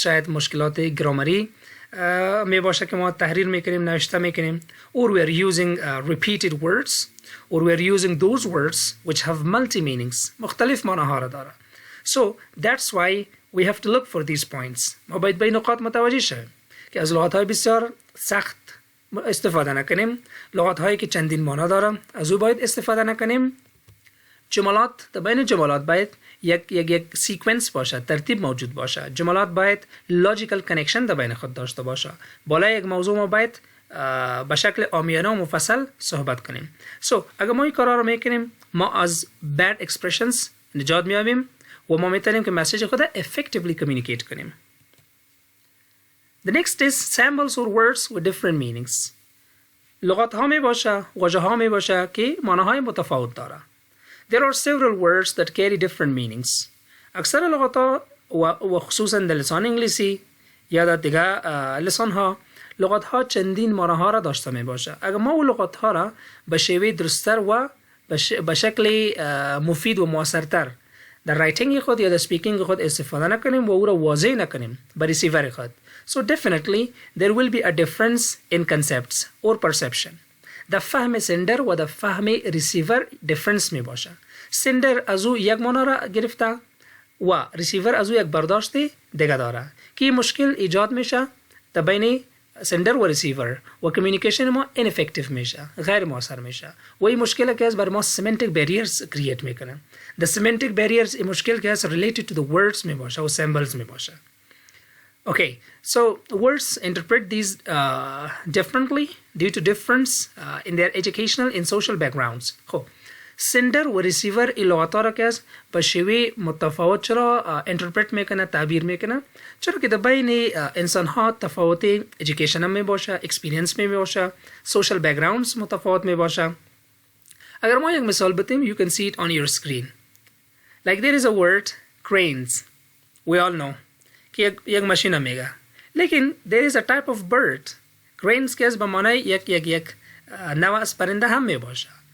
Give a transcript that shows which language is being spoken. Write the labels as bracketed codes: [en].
[fa] شاید مشکلات گرامری می باشه که ما تحریر میکنیم، نوشته میکنیم. [en] Or we are using repeated words. Or we are using those words which have multi-meanings. [fa] مختلف معناها را داره. [en] So that's why we have to look for these points. [fa] ما باید به این نقاط متوجه شویم که از لغات های بسیار سخت استفاده نکنیم. لغات هایی که چندین معنا دارن از او باید استفاده نکنیم. جملات در بین جملات باید یک سیکونس باشه، ترتیب موجود باشه. جملات باید لوجیکال کنکشن در بین خود داشته باشه. بالای یک موضوع ما باید به شکل عامیانه و مفصل صحبت کنیم. So اگر ما این کارا رو میکنیم ما از bad expressions نجات میابیم و ما میتونیم که مسیج خود effectively communicate کنیم. [en] The next is symbols or words with different meanings. [fa] لغات ها می باشه، واژه ها می باشه که معناهای متفاوت داره. [en] There are several words that carry different meanings. [fa] اکثر لغات ها و خصوصا در لسان انگلیسی یا در دیگه لسان ها لغات ها چندین معناها را داشته می باشه. اگر ما اون لغات ها را به شیوه درستر و به شکل مفید و موثرتر در رایتینگ خود یا در سپیکینگ خود استفاده نکنیم و او را واضح نکنیم به ریسیور خود. [en] So definitely there will be a difference in concepts or perception. [fa] در فهم سندر و در فهم ریسیور difference می باشه. سندر از او یک معنی را گرفته و ریسیور از او یک برداشت دیگه داره که مشکل ایجاد میشه در بین سندر و ریسیور و کمیونیکیشن ما ineffective میشه، غیر مؤثر میشه و این مشکل که از بر ما semantic barriers create میکنه. The semantic barriers این مشکل که از [en] related to the words [fa] می باشه و symbols می باشه. [en] Okay, so words interpret these differently due to difference in their educational and social backgrounds. [fa] خب سندر و ریسیور این لغات را که از به شیوه متفاوت چرا انترپرت میکنه، تعبیر میکنه؟ چرا که در بین انسان ها تفاوت ایژوکیشن می باشه، اکسپیرینس می باشه، سوشال بکگراندز متفاوت می باشه. اگر ما یک مثال بتیم [en] you can see it on your screen. [fa] Like there is a word cranes. [en] We all know [fa] که یک ماشین میگه. [en] لیکن there is a type of bird. [fa] Cranes که از به معنی یک نوع از پرنده هم می باشه.